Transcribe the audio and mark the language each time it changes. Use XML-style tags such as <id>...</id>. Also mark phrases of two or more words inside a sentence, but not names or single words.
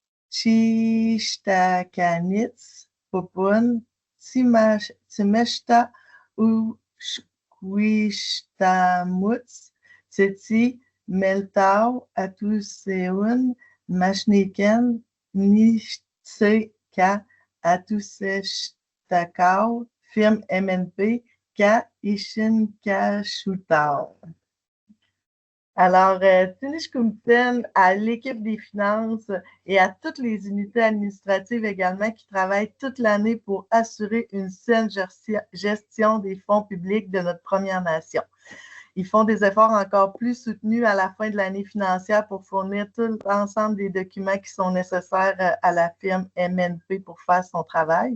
<moe>Chishtakanitz, Popun, Timeshta ou Squishtamutz, Teti, Meltau, Atuseun, Mashniken, Nishtseka, Atuseshtakau, firme MNP, Ka Ishin Kashutau.</moe> <fr>Alors, Tinishkumten, à l'équipe des finances et à toutes les unités administratives également qui travaillent toute l'année pour assurer une saine gestion des fonds publics de notre Première Nation. Ils font des efforts encore plus soutenus à la fin de l'année financière pour fournir tout l'ensemble des documents qui sont nécessaires à la firme MNP pour faire son travail.</fr>